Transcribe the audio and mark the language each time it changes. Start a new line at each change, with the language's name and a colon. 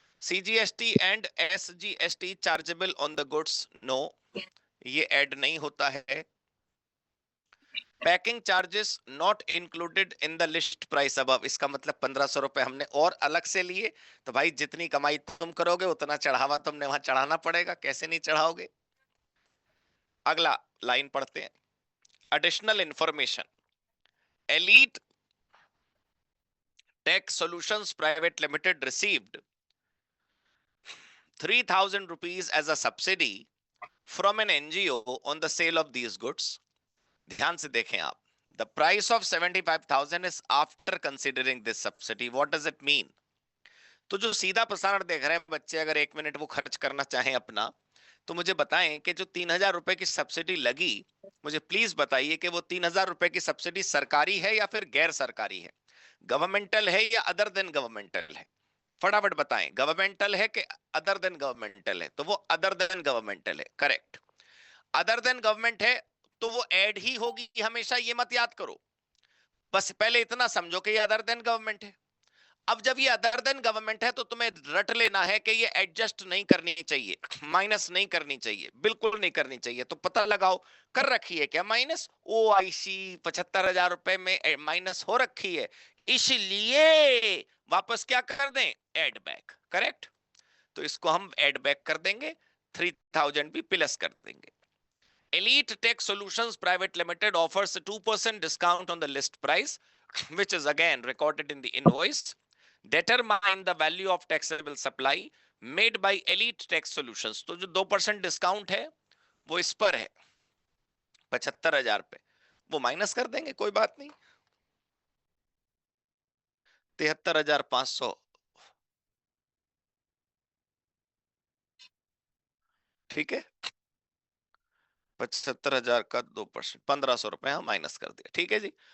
English: CGST and SGST chargeable on the goods, no
Hindi: ये add नहीं होता है।
English: packing charges not included in the list price above,
Hindi: इसका मतलब 1500 रुपए हमने और अलग से लिए, तो भाई जितनी कमाई तुम करोगे उतना चढ़ावा तुमने वहां चढ़ाना पड़ेगा, कैसे नहीं चढ़ाओगे। अगला लाइन पढ़ते हैं,
English: Additional information, elite tech solutions private limited received 3,000 rupees as a subsidy from an NGO on the sale of these goods.
Hindi: ध्यान से देखें आप,
English: the price of 75,000 is after considering this subsidy. What does it mean?
Hindi: तो जो सीधा प्रसारण देख रहे हैं बच्चे, अगर 1 मिनट वो खर्च करना चाहें अपना, तो मुझे बताएं कि जो 3,000 रुपए की सब्सिडी लगी, मुझे प्लीज बताइए कि वो 3,000 रुपए की सब्सिडी सरकारी है या फिर गैर सरकारी है, गवर्नमेंटल है या अदर देन गवर्नमेंटल है। फटाफट बताएं, गवर्नमेंटल है कि अदर देन गवर्नमेंटल है, तो वो अदर देन गवर्नमेंटल है, करेक्ट। अदर देन गवर्नमेंट है तो वो ऐड ही होगी हमेशा, ये मत याद करो, बस पहले इतना समझो कि ये अदर देन गवर्नमेंट है। अब जब ये अदर देन गवर्नमेंट है तो तुम्हें रट लेना है कि ये एडजस्ट नहीं करनी चाहिए, माइनस नहीं करनी चाहिए, बिल्कुल नहीं करनी चाहिए। तो पता लगाओ, कर रखी है क्या माइनस, OIC 75,000 रुपए में माइनस हो रखी है, इसलिए वापस क्या कर दें, एड बैक, करेक्ट। तो इसको हम एड बैक कर देंगे, 3,000 भी प्लस कर देंगे।
English: Elite Tech Solutions Private Limited offers a 2% discount on the list price, which is again recorded in the invoice. Determine the value of taxable supply made by Elite Tech Solutions.
Hindi: तो जो 2% discount है वो इस पर है 75,000 पे, वो minus कर देंगे, कोई बात नहीं, 73,500, ठीक है, 75,000 का 2% 1,500 रुपए हम माइनस कर दिया, ठीक है जी।